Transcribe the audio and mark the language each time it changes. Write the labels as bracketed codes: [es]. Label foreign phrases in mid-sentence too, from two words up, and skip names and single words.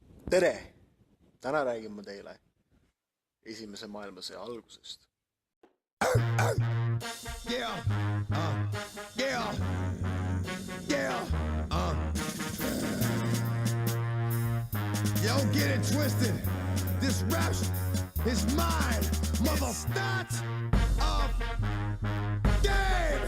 [et] Tere! Täna räägin ma teile Esimese maailmasõja algusest. [en] Don't get it twisted. This rap is mine. Mother start of game.